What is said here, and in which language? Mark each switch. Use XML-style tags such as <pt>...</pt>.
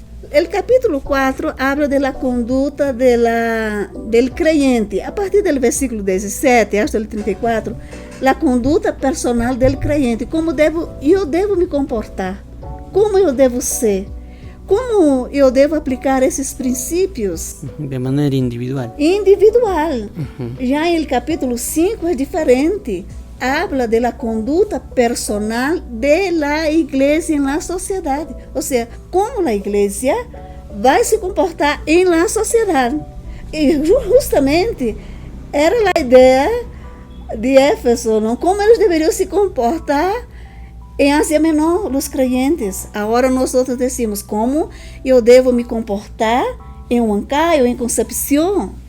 <es>El capítulo 4 habla de la conduta del creyente. A partir del versículo 17 hasta el 34, la conduta personal del creyente.</es> <pt>Como eu devo me comportar? Como eu devo ser? Como eu devo aplicar esses princípios? De maneira individual. Individual. Já em capítulo 5 é diferente.</pt> <es>Habla de la conduta personal de la iglesia en la sociedad. O sea, como la iglesia</es> <pt>vai se comportar</pt> <es>en la sociedad.</es> <pt>E justamente era a ideia de Éfeso, não? Como eles deveriam se comportar em Ásia Menor, os creyentes. Agora nós decimos como eu devo me comportar em Huancayo, em Concepción.</pt>